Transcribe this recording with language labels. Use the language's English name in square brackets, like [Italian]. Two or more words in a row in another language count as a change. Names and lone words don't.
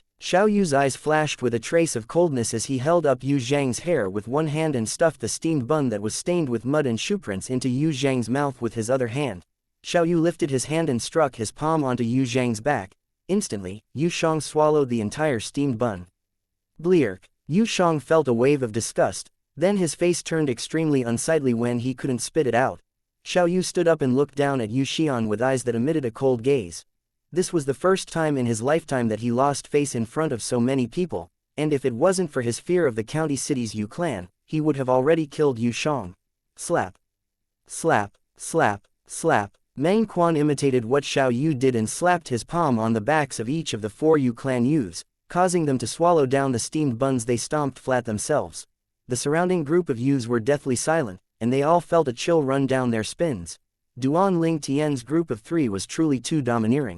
[English] Xiao Yu's eyes flashed with a trace of coldness as he held up Yu Zhang's hair with one hand and stuffed the steamed bun that was stained with mud and shoeprints into Yu Zhang's mouth with his other hand. Xiao Yu lifted his hand and struck his palm onto Yu Zhang's back. Instantly, Yu Shang swallowed the entire steamed bun. Bleark. Yu Shang felt a wave of disgust, then his face turned extremely unsightly when he couldn't spit it out. Xiao Yu stood up and looked down at Yu Xian with eyes that emitted a cold gaze. This was the first time in his lifetime that he lost face in front of so many people, and if it wasn't for his fear of the county city's Yu clan, he would have already killed Yu Shang. Slap. Slap, slap, slap. Meng Quan imitated what Xiao Yu did and slapped his palm on the backs of each of the 4 Yu clan Yus, causing them to swallow down the steamed buns they stomped flat themselves. The surrounding group of Yus were deathly silent, and they all felt a chill run down their spines. Duan Ling Tian's group of 3 was truly too domineering.